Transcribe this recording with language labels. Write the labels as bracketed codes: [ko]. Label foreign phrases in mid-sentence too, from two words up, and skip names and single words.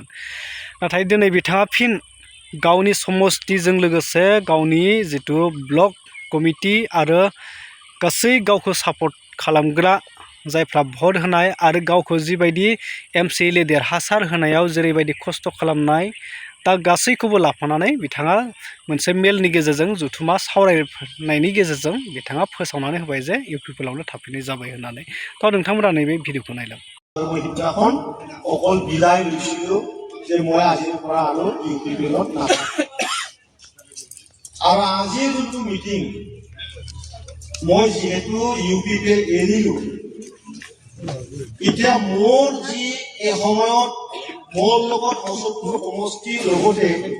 [brx] नाथाय दिनै बिथाङा फिन गावनि समस्तिजों लोगोसे गावनि जितु ब्लक कमिटि आरो गासै गावखौ सापर्ट खालामग्रा जायफ्रा भट होनाय आरो गावखौ जिबायदि MCLA देरहासार होनायाव जेरैबायदि खस्थ' खालामनाय, दा गासैखौबो लाफानानै बिथाङा मोनसे मेलनि गेजेरजों जथुमा सावरायनायनि गेजेरजों बिथाङा फोसावनानै होबाय जे इउ पि पि एलआवनो थाफिननाय जाबाय होननानै। थ' नोंथांमोना नैबे भिडिअखौ नायलां। [as] মই সিদিনাখন অকল বিলাই লৈছিলোঁ যে মই আজিৰ পৰা আৰু ইউ পি পি এলত নাথাকোঁ। আৰু আজিৰ যোনটো মিটিং, মই যিহেতু ইউ পি পি এল এৰিলোঁ, এতিয়া মোৰ যি এসময়ত মোৰ লগত মুছলপুৰ সমষ্টিৰ লগতে